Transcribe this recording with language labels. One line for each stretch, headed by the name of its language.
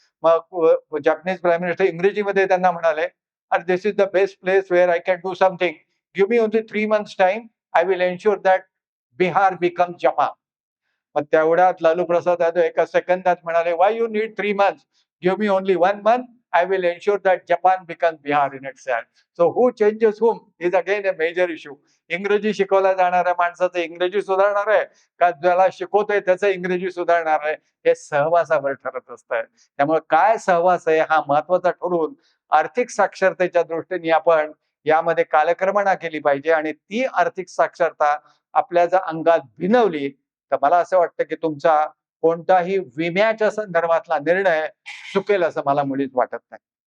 Marathi: मग Japanese prime minister इंग्रजीमध्ये त्यांना म्हणाले,
English: "अरे this is the best place where I can do something. Give me only 3 months time. I will ensure that Bihar become Japan.
Marathi: मग तेवढ्यात लालू प्रसाद यादव एका सेकंदात म्हणाले,
English: Why you need 3 months, give me only 1 month, I will ensure that Japan becomes Bihar in itself. So who changes whom is again a major issue.
Marathi: इंग्रजी शिकवल्या जाणाऱ्या माणसाचं इंग्रजी सुधारणार आहे का ज्याला शिकवतोय त्याचं इंग्रजी सुधारणार आहे, हे सहवासावर ठरत असतंय. त्यामुळे काय सहवास आहे हा महत्वाचा ठरून आर्थिक साक्षरतेच्या दृष्टीने आपण यामध्ये कालक्रमणा केली पाहिजे आणि ती आर्थिक साक्षरता आपल्या जर अंगात भिनवली तर मला असं वाटतं की तुमचा कोणताही विम्याच्या संदर्भातला निर्णय चुकेल असं मला मुळीच वाटत नाही.